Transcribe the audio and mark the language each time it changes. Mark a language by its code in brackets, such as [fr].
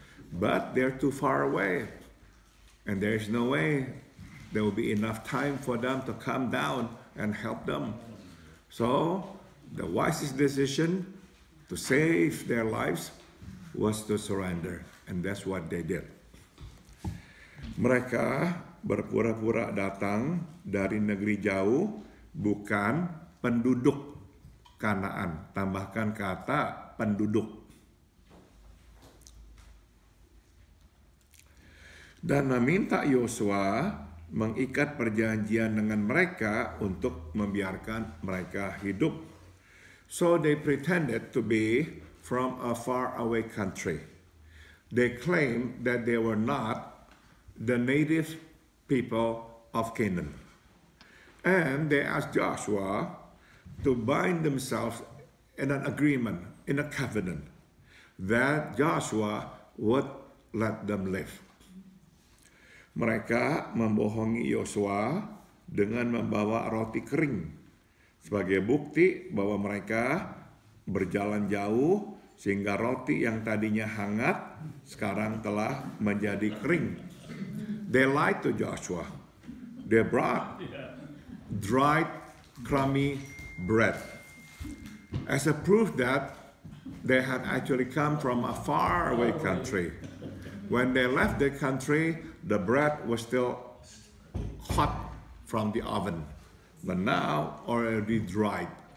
[en] But they're too far away, and there's no way there will be enough time for them to come down and help them. So the wisest decision to save their lives was to surrender, and that's what they did. [id] Mereka berpura-pura datang dari negeri jauh, bukan penduduk Kanaan. Tambahkan kata penduduk. Dan meminta Yosua mengikat perjanjian dengan mereka untuk membiarkan mereka hidup. [en] So they pretended to be from a faraway country. They claimed that they were not the native people of Canaan. And they asked Joshua to bind themselves in an agreement, in a covenant, that Joshua would let them live. [id] Mereka membohongi Yosua dengan membawa roti kering sebagai bukti bahwa mereka berjalan jauh sehingga roti yang tadinya hangat sekarang telah menjadi kering. [en] They lied to Joshua. They brought dried, crummy bread as a proof that they had actually come from a faraway country. When they left the country, the bread was still hot from the oven, but now already dried.